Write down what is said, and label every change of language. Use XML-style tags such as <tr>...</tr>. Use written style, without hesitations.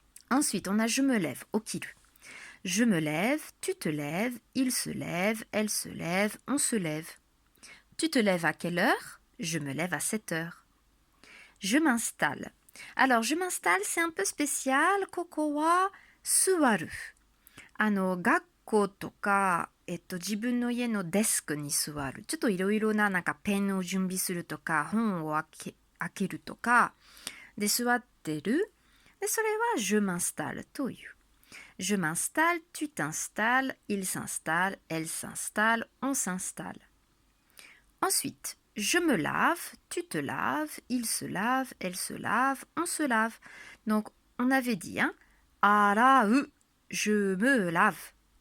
<fr>Ensuite, on a je me lève, okiru. Je me lève, tu te lèves, il se lève, elle se lève, on se lève. Tu te lèves à quelle heure? Je me lève à 7 heures. Je m'installe. Alors, je m'installe, c'est un peu spécial.</fr> <ja>Koko wa suwaru. 学校とか、自分の家のデスクに座る。ちょっといろいろな、ペンを準備するとか、本を開けるとか、で、座ってる。で、それは</ja> <fr>je m'installe</fr> <ja>という。</ja> <fr>Je m'installe, tu t'installes, il s'installe, elle s'installe, on s'installe. Ensuite, je me lave, tu te laves, il se lave, elle se lave, on se lave. Donc, on avait dit, arau, je me lave.</fr>